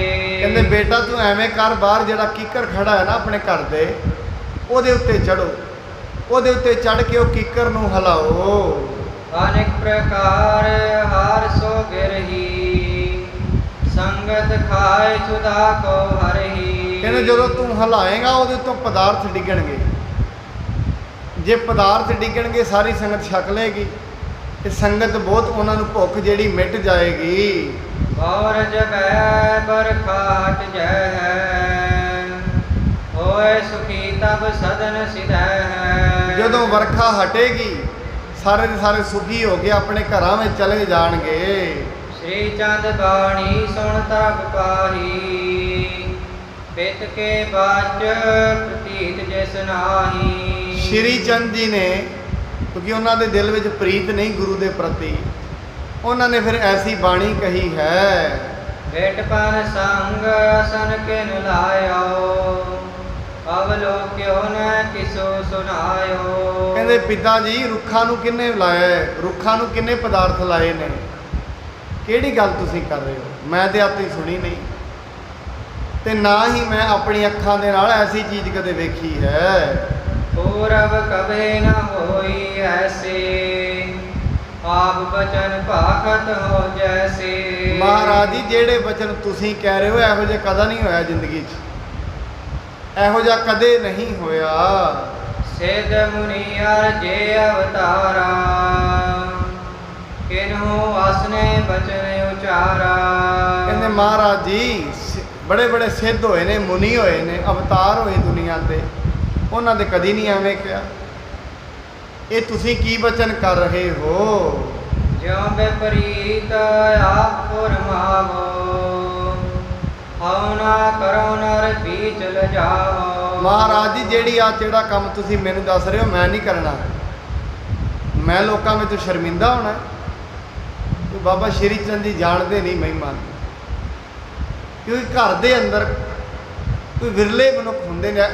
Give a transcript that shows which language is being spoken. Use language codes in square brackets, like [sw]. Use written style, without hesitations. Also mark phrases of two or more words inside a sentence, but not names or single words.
[pa] ਕਹਤੇ ਬੇਟਾ ਤੂ ਏਵੇਂ ਕਰ, ਬਾਹਰ ਜ਼ਰਾ ਕੀਕਰ ਖੜ੍ਹਾ ਹੈ ਨਾ ਅਪਨੇ ਘਰ ਦੇ, ਓਦੇ ਉੱਤੇ ਚੜ੍ਹੋ, ਓਦੇ ਉੱਤੇ ਚੜ੍ਹ ਕੇ ਵੋ ਕੀਕਰ ਨੂੰ ਹਿਲਾਓ। [bra] अनेक प्रकार हार सो गिरही, संगत खाए छुदा को हरही। [hi] कहते जो तू हिलाएगा [pa] ਉਹਦੇ ਤੋਂ ਪਦਾਰਥ ਡਿੱਗਣਗੇ, ਜੇ ਪਦਾਰਥ ਡਿੱਗਣਗੇ ਸਾਰੀ ਸੰਗਤ ਛਕ ਲੇਗੀ ਤੇ ਸੰਗਤ ਬਹੁਤ ਉਹਨਾਂ ਨੂੰ ਭੁੱਖ ਜਿਹੜੀ ਮਿਟ ਜਾਏਗੀ। [bra] ਔਰ ਜਗੈ ਬਰਖਾ ਹਟ ਜੈ, ਹੋਏ ਸੁਖੀ ਤਬ ਸਦਨ ਸਿਧੈ। [pa] ਜਦੋਂ ਵਰਖਾ ਹਟੇਗੀ ਸਾਰੇ ਦੇ ਸਾਰੇ ਸੁਖੀ ਹੋ ਕੇ ਆਪਣੇ ਘਰਾਂ ਵਿੱਚ ਚਲੇ ਜਾਣਗੇ। [bra] श्री चंद बाणी सुन तब पाही, पित के बाच प्रतीत जिस नाही। [pa] ਸ਼੍ਰੀ ਚੰਦ ਜੀ ਨੇ ਕਿਉਂਕਿ ਉਹਨਾਂ ਦੇ ਦਿਲ ਵਿੱਚ ਪ੍ਰੀਤ ਨਹੀਂ ਗੁਰੂ ਦੇ ਪ੍ਰਤੀ, ਉਹਨਾਂ ਨੇ ਫਿਰ ਐਸੀ ਬਾਣੀ ਕਹੀ ਹੈ। [bra] भेट पर संग असन किन लायो, अवलोक्यो न किसो सुनायो। [pa] ਕਹਿੰਦੇ ਪਿਤਾ ਜੀ ਰੁੱਖਾਂ ਨੂੰ ਕਿੰਨੇ ਲਾਇਆ ਹੈ, ਰੁੱਖਾਂ ਨੂੰ ਕਿੰਨੇ ਪਦਾਰਥ ਲਾਏ ਨੇ, ਕਿਹੜੀ ਗੱਲ ਤੁਸੀਂ ਕਰ ਰਹੇ ਹੋ, ਮੈਂ ਤੇ ਆਪਣੀ ਸੁਣੀ ਨਹੀਂ ਤੇ ਨਾ ਹੀ ਮੈਂ ਆਪਣੀ ਅੱਖਾਂ ਦੇ ਨਾਲ ਐਸੀ ਚੀਜ਼ ਕਦੇ ਵੇਖੀ ਹੈ। [bra] पूरब कभी न होई ऐसे, आप बचन भाखत हो जैसे। [pa] ਮਹਾਰਾਜ ਜੀ ਜਿਹੜੇ ਬਚਨ ਤੁਸੀਂ ਕਹਿ ਰਹੇ ਹੋ ਇਹੋ ਜਿਹਾ ਕਦਾ ਨਹੀਂ ਹੋਇਆ ਜ਼ਿੰਦਗੀ 'ਚ, ਇਹੋ ਜਿਹਾ ਕਦੇ ਨਹੀਂ ਹੋਇਆ। [bra] सिद्ध मुनि अर्जे अवतारा, किन्हु असने बचन उचारा। [pa] ਕਹਿੰਦੇ ਮਹਾਰਾਜ ਜੀ ਬੜੇ ਬੜੇ ਸਿੱਧ ਹੋਏ ਨੇ, ਮੁਨੀ ਹੋਏ ਨੇ, ਅਵਤਾਰ ਹੋਏ ਦੁਨੀਆ ਤੇ, ਉਹਨਾਂ ਦੇ ਕਦੀ ਨਹੀਂ ਐਵੇਂ ਕਿਹਾ। ਇਹ ਤੁਸੀਂ ਕੀ ਬਚਨ ਕਰ ਰਹੇ ਹੋ? [bra] ज्यों विपरीत आप फुरमावो, हौ ना करो नर बीच लजाओ। [pa] ਮਹਾਰਾਜ ਜੀ ਜਿਹੜੀ ਆ ਜਿਹੜਾ ਕੰਮ ਤੁਸੀਂ ਮੈਨੂੰ ਦੱਸ ਰਹੇ ਹੋ ਮੈਂ ਨਹੀਂ ਕਰਨਾ, ਮੈਂ ਲੋਕਾਂ ਵਿੱਚ ਸ਼ਰਮਿੰਦਾ ਹੋਣਾ। ਤੇ ਬਾਬਾ ਸ਼੍ਰੀ ਚੰਦ ਜੀ ਜਾਣਦੇ ਨਹੀਂ ਮਹਿਮਾ, ਕਿਉਂਕਿ ਘਰ ਦੇ ਅੰਦਰ ਕੋਈ ਵਿਰਲੇ ਮਨੁੱਖ ਹੁੰਦੇ ਨੇ।